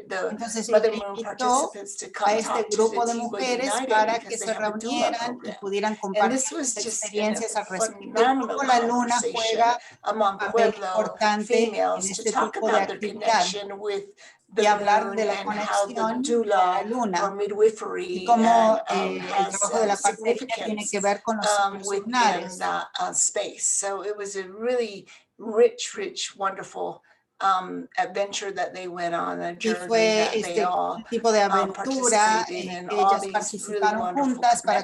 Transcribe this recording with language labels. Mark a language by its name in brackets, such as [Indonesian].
[Spanish] Entonces ella invitó a este grupo de mujeres para que se reunieran y pudieran compartir sus experiencias al respecto. Cómo la luna juega un papel importante en este tipo de actividad y hablar de la conexión con la luna y cómo el trabajo de la partería tiene que ver con los ciclos lunares. [English] So it was a really rich, wonderful adventure that they went on, a journey [Spanish] y fue [English] that they all [Spanish] tipo de aventura en que ellas participaron juntas para